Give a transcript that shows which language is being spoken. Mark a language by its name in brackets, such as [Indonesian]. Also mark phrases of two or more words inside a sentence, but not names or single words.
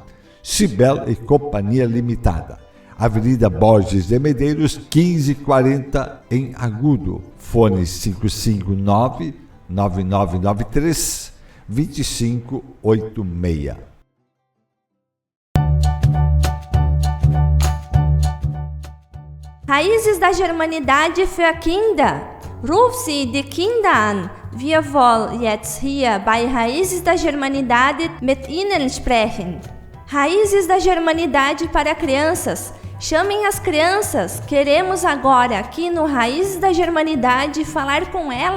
[Portuguese] Cibele Companhia Limitada, Avenida Borges de Medeiros, 1540, em Agudo. Fone 559-9993-2586. [German] Raízes da Germanidade für Kinder. Ruf sie die Kinder an. Wir wollen jetzt hier bei Raízes da Germanidade mit ihnen sprechen. [Portuguese] Raízes da Germanidade para crianças. Chamem as crianças. Queremos agora, aqui no Raízes da Germanidade, falar com